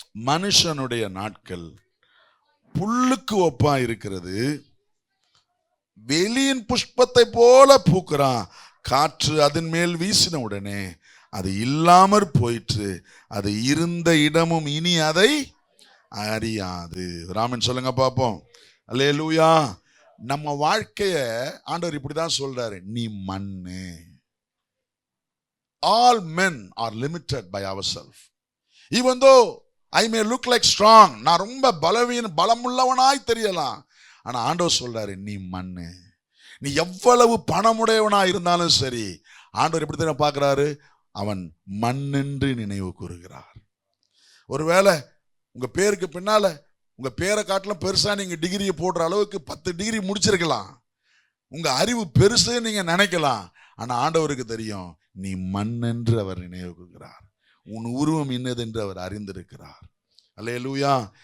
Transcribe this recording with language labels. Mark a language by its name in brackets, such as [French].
[Tamil] மனுஷனுடைய நாட்கள் புல்லுக்கு ஒப்பா இருக்கிறது, வெளியின் புஷ்பத்தை போல பூக்கிறான், காற்று அதன் மேல் வீசின உடனே அது இல்லாமற் போயிற்று, அது இருந்த இடமும் இனி அதை அறியாது. ராமன் சொல்லுங்க பாப்போம். அல்லேலூயா. நம்ம வாழ்க்கைய ஆண்டவர் இப்படிதான் சொல்றாரு, நீ மண்ணு. [English] All men are limited by ourselves. Even though I may look like strong, [Tamil] நான் ரொம்ப பலமுள்ளவனாய் தெரியலாம், ஆனா ஆண்டவர் சொல்றாரு நீ மண்ணு. நீ எவ்வளவு பணமுடையவனா இருந்தாலும் சரி, ஆண்டவர் எப்படி தெரியும் பார்க்கிறாரு? அவன் மண்ணென்று நினைவு கூறுகிறார். ஒருவேளை உங்க பேருக்கு பின்னால உங்க பேரை காட்டிலும் பெருசா நீங்க டிகிரியை போடுற அளவுக்கு 10 டிகிரி முடிச்சிருக்கலாம், உங்க அறிவு பெருசு நீங்க நினைக்கலாம், ஆனா ஆண்டவருக்கு தெரியும் நீ மண் என்று அவர் நினைவு கூறுகிறார், உன் உருவம் இன்னது என்று அவர் அறிந்திருக்கிறார். அல்லேலூயா.